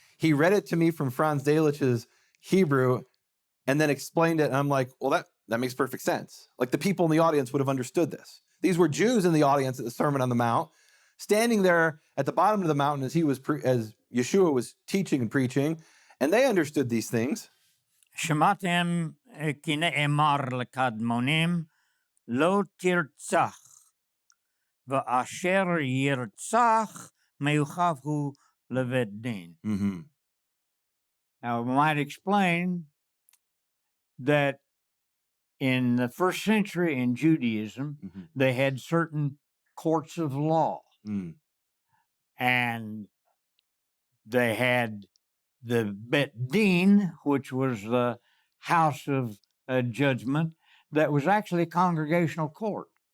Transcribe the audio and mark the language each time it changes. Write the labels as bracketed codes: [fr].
[en] He read it to me from Franz Delitzsch's Hebrew and then explained it. And I'm like, well, that makes perfect sense. Like the people in the audience would have understood this. These were Jews in the audience at the Sermon on the Mount, standing there at the bottom of the mountain as as Yeshua was teaching and preaching, and they understood these things. [he] שמעתם כי נאמר לקדמונים, לא תרצח, ואשר ירצח מיוחד הוא לבית דין. [en] Now, we might explain that in the first century in Judaism, they had certain courts of law. And they had the Bet Din, which was the house of judgment, that was actually a congregational court.